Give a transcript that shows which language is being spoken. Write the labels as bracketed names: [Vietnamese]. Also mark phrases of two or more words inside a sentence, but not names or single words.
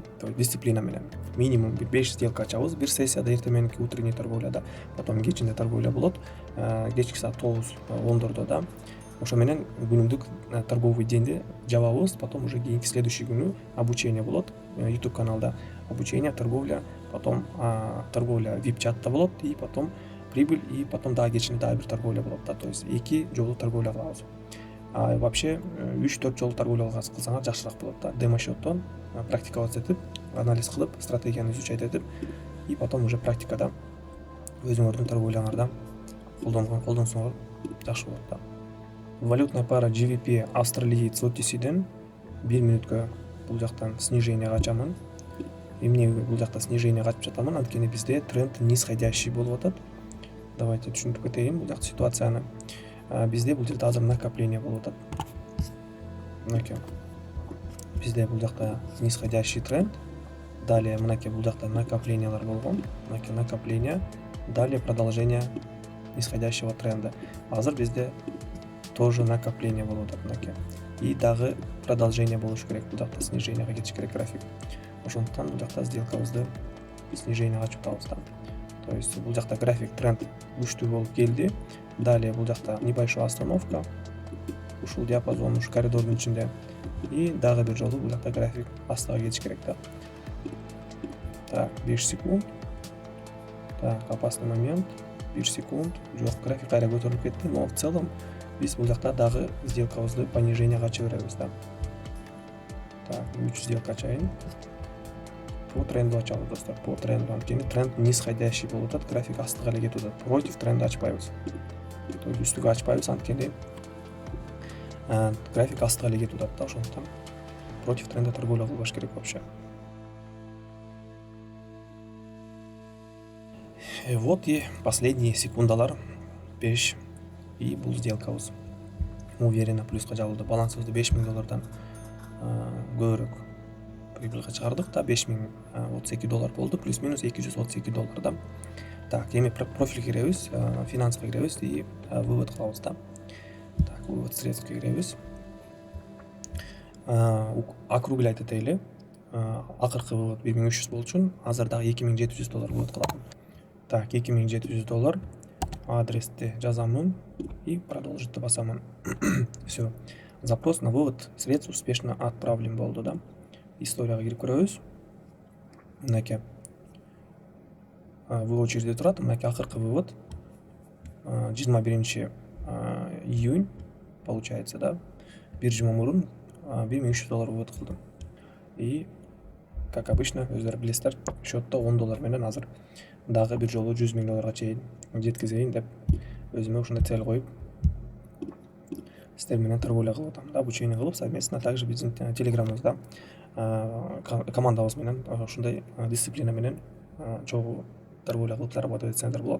[Kyrgyz] То есть дисциплина менен минимум 5 сделка ачабыз. Бир сессияда эртең мененки [Russian] утренний торговляда, [Kyrgyz] потом кечинде торговля болот. Кечки саат 9-10 да. Ошо менен күнүмдүк [Russian] торговый деньди [Kyrgyz] жабабыз, потом уже кийинки следующий күнү обучение болот. YouTube каналда обучение, торговля, потом торговля VIP чатта болот, [Russian] и потом прибыль, и потом [Kyrgyz] дагы кечинде дагы бир торговля болот да. То есть 2 жолу торговля кылабыз. Вообще 3-4 жолу торговля кылсаңар жакшыраак болот да. Демо счеттон практиковать этип, анализ кылып, стратегияны изучать этип, [Russian] и потом уже [Kyrgyz] практикада өзүңөрдүн торговляңарда колдонсоңор жакшы болот да. [Russian] Валютная пара [Kyrgyz] GBP австралиец OTC'ден 1 минутка бул жактан снижение ачамын. Эмне бул жакта снижение ачып жатамын, анткени бизде [Russian] тренд нисходящий [Kyrgyz] болуп атат. Давайте түшүндүрүп кетейин бул жакта ситуацияны. Бизде бул жерде азыр накопление болуп атат. Мынакей. Бизде бул жакта [Russian] нисходящий тренд. [Kyrgyz] Далее мынакей бул жакта накоплениялар болгон. Мынакей накопление. [Russian] Далее продолжение нисходящего тренда. [Kyrgyz] Азыр бизде тоже накопление болуп атат мынакей. И дагы продолжение болуш керек. Бул жакта сниженияга кетиш керек график. Ошондуктан бул жакта сделкабызды снижение ачып атабыз да. То есть бул жакта график тренд күчтүү болуп келди. Далее бул жакта [Russian] небольшая остановка. [Kyrgyz] Ушул диапазон, ушу коридордун ичинде. И дагы бир жолу бул жакта график астыга кетиш керек да. [Russian] Так, 5 секунд. Так, опасный момент. [Kyrgyz] 1 секунд. Жок, график кайра көтөрүлүп кетти, [Russian] но в целом [Kyrgyz] биз бул жакта дагы сделкабызды понижение ача беребиз да. Так, 3 сделка ачайын. [Russian] По тренду [Kyrgyz] ачабыз достор, [Russian] по тренду. [Kyrgyz] Анткени [Russian] тренд нисходящий [Kyrgyz] болуп атат, график астыга эле кетип атат. [Russian] Против тренда [Kyrgyz] ачпайбыз. То есть үстүгө ачпайбыз, анткени график астыга эле кетип атат да, ошондуктан [Russian] против тренда [Kyrgyz] торговля кылбаш керек вообще. [Russian] Вот и последние секундалар 5. [Kyrgyz] И бул сделкабыз уверенно плюска жабылды. Балансыбызды $5000 көбүрөөк прибыльга чыгардык да. $5032 болду, плюс-минус $232 да. Так, эми профиль киребиз, финанска киребиз и вывод кылабыз да. Так, [Russian] вывод средств [Kyrgyz] киребиз. Округлять этели. Акыркы вывод $1300 болчу, азыр дагы $2700 вывод кылам. Так, $2700 адрести жазамын и продолжить басамын. [Russian] Все. Запрос на вывод средств успешно отправлен [Kyrgyz] болду да. Историяга кирип көрөбүз. Мынакей. Вывод жерде турат. Мынакей акыркы вывод 21 июнь получается да. Бир жума мурун $1300 вывод кылдым. [Russian] И как обычно [Kyrgyz] өздөрү билесиздер, счетто $10 менен азыр дагы бир жолу $100,000 чейин жеткизейин деп өзүмө ушундай цель коюп сиздер менен торговля кылып атам да, обучение кылып совместно. Также биздин телеграмыбызда командабыз менен ушундай дисциплина менен чогуу торговля кылып зарабатывать этсеңиздер болот.